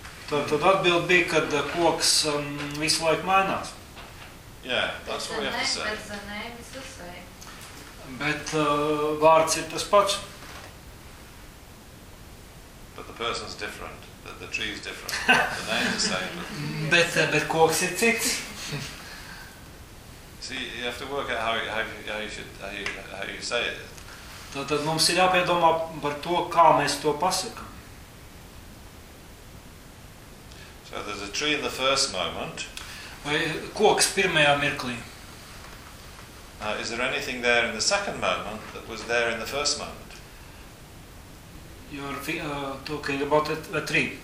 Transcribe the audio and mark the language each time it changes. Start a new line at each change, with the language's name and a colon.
Latvian: Tad atbild bija, kad koks visu laiku mainās.
English: Yeah, that's what we have to say.
Latvian: Bet vārds ir tas pats.
English: But the person's different. The tree is different. The name is the same.
Latvian: bet koks ir cits.
English: See, you have to work out how you say it.
Latvian: Tad mums ir jāpiedomā par to, kā mēs to pasakam.
English: So there's a tree in the first moment.
Latvian: Vai koks pirmajā mirklī?
English: Is there anything there in the second moment that was there in the first moment? You're talking about a tree.